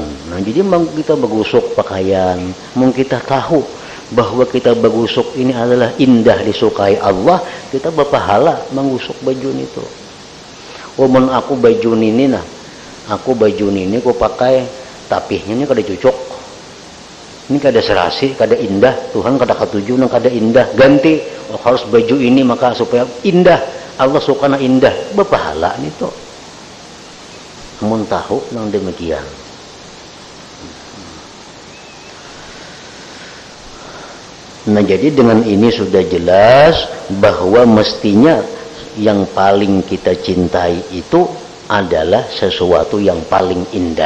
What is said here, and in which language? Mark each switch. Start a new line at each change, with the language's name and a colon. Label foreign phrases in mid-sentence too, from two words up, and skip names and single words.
Banjar: Nah, jadi kita bagusuk pakaian, kita tahu bahwa kita bagusuk ini adalah indah disukai Allah, kita berpahala mengusuk baju itu. Walaupun aku baju ini nah, aku baju ini aku pakai tapihnya ini kada cocok, ini kada serasi, kada indah, Tuhan kada ketuju nang kada indah, ganti. Oh, harus baju ini maka supaya indah, Allah suka na indah, berpahala itu. Namun tahu nang demikian.
Indonesian: Nah, jadi dengan ini sudah jelas bahwa mestinya yang paling kita cintai itu adalah sesuatu yang paling indah.